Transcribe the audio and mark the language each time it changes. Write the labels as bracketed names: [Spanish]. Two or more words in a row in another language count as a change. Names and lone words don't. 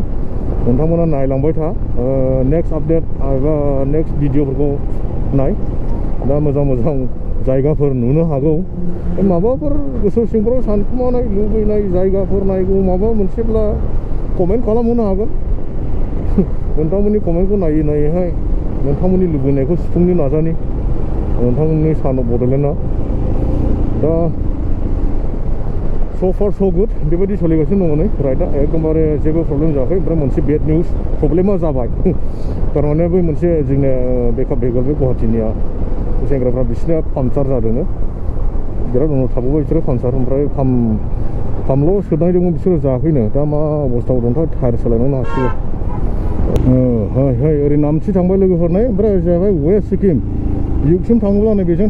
[Bodo] नोंथांमोना नायलांबाय था [English] next update [Bodo] एबा नेक्स्ट भिडिअफोरखौ नाय दा मोजां मोजां जायगाफोर नुनो हागौ माबाफोर गोसो सिंफ्राव सानखुमानाय लुबैनाय जायगाफोर नायगौ माबा मोनसेब्ला कमेन्ट खालामहरनो हागोन नोंथांमोननि कमेन्टखौ नायै नायैहाय नोंथांमोननि लुबैनायखौ सुफुंनो नाजानि नोंथांमोननि सान बड'लेण्डआ दा [English] so far so good [Bodo] बेबायदि सोलिगासिनो दङ नै राइटआ एकदमबारे जेबो प्रब्लेम जायाखै ओमफ्राय मोनसे [English] bad news [Bodo] प्रब्लेमा जाबाय थारमाने बै मोनसे जोंना [English] backup vehicle [Bodo] बे गुवाहाटीनिया सेंग्राफ्रा बिसोरनिया पाम्पचार जादोंनो बिराद उनाव थाबोबाय बिसोरो पाम्पचार ओमफ्राय पाम्पल' सोनायदोंमोन बिसोरो जायाखैनो दा मा अबस्थायाव दंथाय टायार सोलायनांनो हासिगौ ओरै नामथि थांबाय लोगोफोर नै ओमफ्राय जाहैबाय वेस्ट सिक्किम युगसिम थाङोब्ला नै बेजों